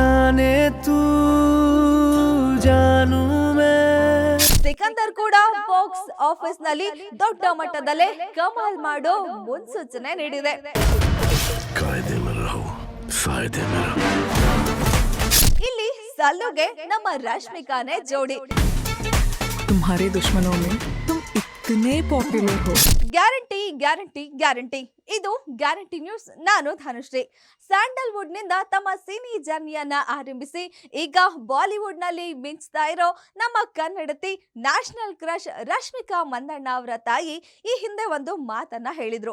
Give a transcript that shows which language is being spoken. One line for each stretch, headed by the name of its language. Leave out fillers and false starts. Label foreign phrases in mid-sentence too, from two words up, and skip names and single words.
Kannada: ಸಿಕಂದರ್ ಕೂಡ
English: box office
Kannada: ನಲ್ಲಿ ದೊಡ್ಡ ಮಟ್ಟದಲ್ಲೇ ಕಮಾಲ್ ಮಾಡೋ ಮುನ್ಸೂಚನೆ ನೀಡಿದೆ. ಇಲ್ಲಿ ಸಲ್ಲುಗೆ ನಮ್ಮ ರಶ್ಮಿಕಾನೇ ಜೋಡಿ.
Hindi: तुम्हारे दुश्मनों में तुम इतने पॉपुलर हो.
Kannada: ಗ್ಯಾರಂಟಿ ಗ್ಯಾರಂಟಿ ಗ್ಯಾರಂಟಿ. ಇದು ಗ್ಯಾರಂಟಿ ನ್ಯೂಸ್. ನಾನು ಧನುಶ್ರೀ. ಸ್ಯಾಂಡಲ್ವುಡ್ ನಿಂದ ತಮ್ಮ ಸಿನಿ ಜರ್ನಿಯನ್ನ ಆರಂಭಿಸಿ ಈಗ ಬಾಲಿವುಡ್ ನಲ್ಲಿ ಮಿಂಚ್ತಾ ಇರೋ ನಮ್ಮ ಕನ್ನಡತಿ
English: national crush
Kannada: ರಶ್ಮಿಕಾ ಮಂದಣ್ಣ ಅವರ ತಾಯಿ ಈ ಹಿಂದೆ ಒಂದು ಮಾತನ್ನ ಹೇಳಿದ್ರು.